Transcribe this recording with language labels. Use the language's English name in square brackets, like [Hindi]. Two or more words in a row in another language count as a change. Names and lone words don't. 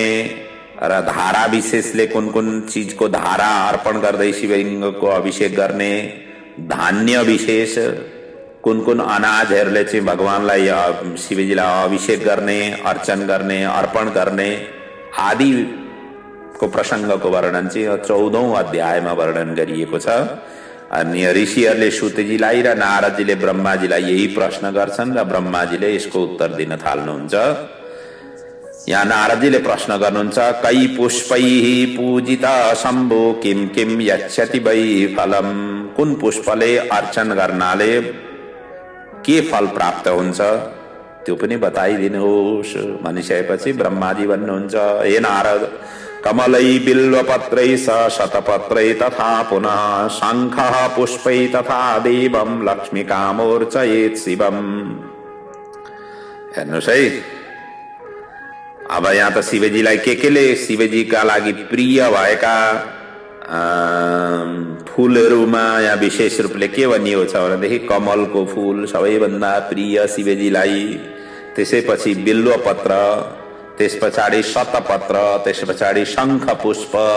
[Nepali] र धारा विशेषले कुन कुन चीजको धारा अर्पण गर्दै शिवलिङ्गको अभिषेक गर्ने, धान्य विशेष कुन कुन अनाजहरूले चाहिँ भगवानलाई शिवजीलाई अभिषेक गर्ने, अर्चन गर्ने, अर्पण गर्ने आदि को प्रसङ्गको वर्णन चाहिँ 14औं अध्यायमा वर्णन गरिएको छ। अनि ऋषिहरूले सुतजीलाई र नारदजीले ब्रह्माजीलाई यही प्रश्न गर्छन् र ब्रह्माजीले यसको उत्तर दिन थाल्नुहुन्छ। यहाँ नारदजीले प्रश्न गर्नुहुन्छ, [Sanskrit] कै पुष्पैः पूजिता शम्भो किम किम यच्छति वै फलम। [Nepali] कुन पुष्पले अर्चन गर्नाले के फल प्राप्त हुन्छ त्यो पनि बताइदिनुहोस् भनिसकेपछि ब्रह्माजी भन्नुहुन्छ, [Sanskrit] हे नारद कमलै बिल्वपत्रै शतपत्रै तथा पुनः शङ्खः पुष्पै तथा देवं लक्ष्मीकामोर्चयेत् शिवम्। [Nepali] हेर्नुहोस् है, अब यहाँ त शिवजीलाई केले शिवजीका लागि प्रिय भएका फूलहरूमा यहाँ विशेष रूपले के भनिएको छ भनेदेखि कमलको फूल सबैभन्दा प्रिय शिवजीलाई, त्यसैपछि बिल्वपत्र, त्यस पछाडि शतपत्र, त्यस पछाडि शङ्ख पुष्प।